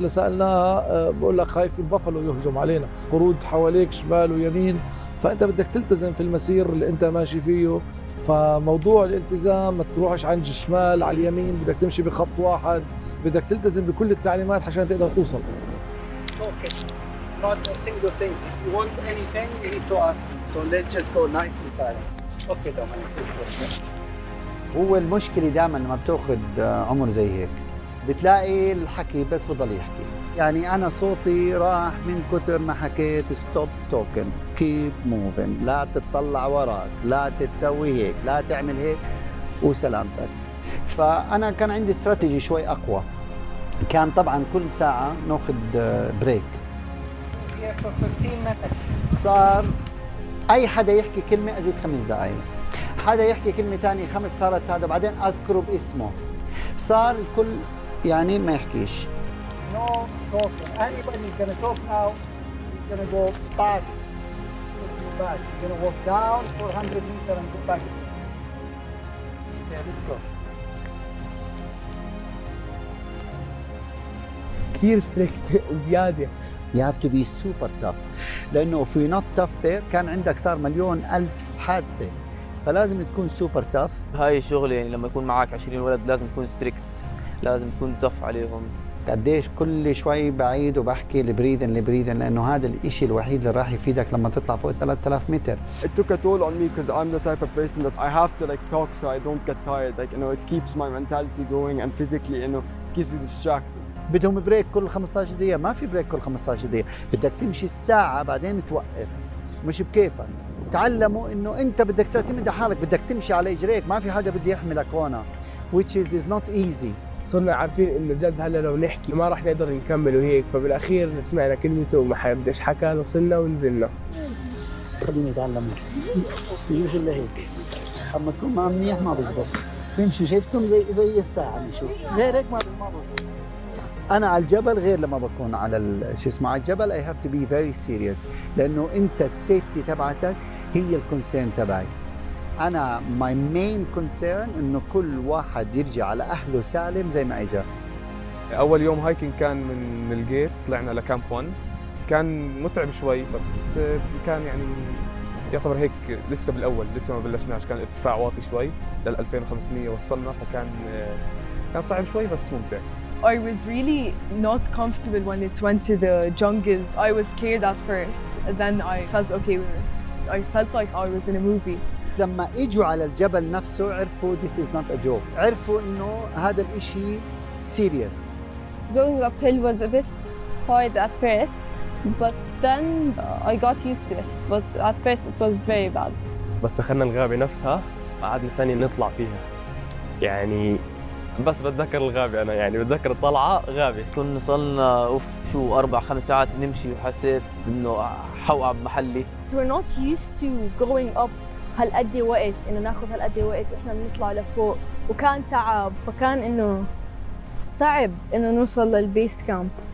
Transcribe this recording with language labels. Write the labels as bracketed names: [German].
[Arabic] لسألناها بقول لك خايف البفلو يهجم علينا، قرود حواليك شمال ويمين، فأنت بدك تلتزم في المسير اللي أنت ماشي فيه. فموضوع الالتزام، ما تروحش عند الشمال على اليمين، بدك تمشي بخط واحد، بدك تلتزم بكل التعليمات عشان تقدر توصل. [English] Okay. Not a single thing. If you want anything, you need to ask me. So let's just go nice and silent. Okay, Dominic. [Arabic] هو المشكلة دائما لما بتاخذ عمر زي هيك بتلاقي الحكي بس بضل يحكي. يعني أنا صوتي راح من كتر ما حكيت [English] stop talking, keep moving. [Arabic] لا تطلع وراك، لا تتسوي هيك، لا تعمل هيك، وسلامتك. فأنا كان عندي استراتيجي شوي أقوى. كان طبعا كل ساعة ناخذ بريك. صار أي حدا يحكي كلمة أزيد 5 دقايق، حدا يحكي كلمة تانية 5 صارت هذا، بعدين أذكره باسمه. صار الكل يعني ما يحكيش. [English] No talking. Anybody is going to talk now, he's going to go back. He's going to walk down 400 meters and go back. Okay, let's go. [Arabic] كثير ستريكت زيادة. [English] You have to be super tough. [Arabic] لأنه [English] if you're not tough there [Arabic] كان عندك صار 1,000,000 حادثة. فلازم تكون سوبر تاف. هاي الشغل يعني لما يكون معك 20 ولد لازم تكون ستريكت، لازم تكون تف عليهم. قديش كل شوي بعيد وبحكي البريدن لانه هذا الشيء الوحيد اللي راح يفيدك لما تطلع فوق 3000 متر. [English] It took a toll on me because I'm the type of person that I have to like talk so I don't get tired. Like you know it keeps my mentality going and physically you know it keeps you distracted. [Arabic] بدهم بريك كل 15 دقيقة، ما في بريك كل 15 دقيقة، بدك تمشي الساعة بعدين توقف، مش بكيفك. تعلموا انه انت بدك تعتمد على حالك، بدك تمشي على اجريك، ما في حدا بده يحملك هون. [English] which is not easy. [Arabic] صرنا عارفين انه جد هلا لو نحكي ما راح نقدر نكمل وهيك، فبالاخير سمعنا كلمته وما حدش حكى، وصلنا ونزلنا. خليني اتعلم يجوز الا هيك، اما تكون ما منيح ما بزبط. بيمشي شايفتهم زي الساعة بيمشوا، غير هيك ما بزبط. أنا على الجبل غير لما بكون على شو اسمه على الجبل. [English] I have to be very serious [Arabic] لأنه أنت السيفتي تبعتك هي الكونسيرن تبعي. أنا [English] my main concern [Arabic] إنه كل واحد يرجع على أهله سالم زي ما إجا. أول يوم هايكنج كان من الجيت طلعنا لكامب 1، كان متعب شوي بس كان يعني يعتبر هيك لسه بالأول، لسه ما بلشناش، كان ارتفاع واطي شوي لل 2500 وصلنا، فكان صعب شوي بس ممتع. [English] I was really not comfortable when it went to the jungle. I was scared at first. Then I felt okay with it. I felt like I was in a movie. [Arabic] لما اجوا على الجبل نفسه عرفوا [English] this is not a joke. [Arabic] عرفوا انه هذا الاشي serious. [English] Going uphill was a bit hard at first, but then I got used to it, but at first it was very bad. [Arabic] بس دخلنا الغابة نفسها قعدنا ثانية نطلع فيها، يعني بس بتذكر الغابة أنا، يعني بتذكر الطلعة غابة. كنا صلنا شو 4-5 ساعات بنمشي وحسيت إنه حوقع بمحلي. [English] We're not used to going up [Arabic] هالقد وقت، إنه ناخذ هالقد وقت وإحنا بنطلع لفوق، وكان تعب، فكان إنه صعب إنه نوصل للبيس كامب.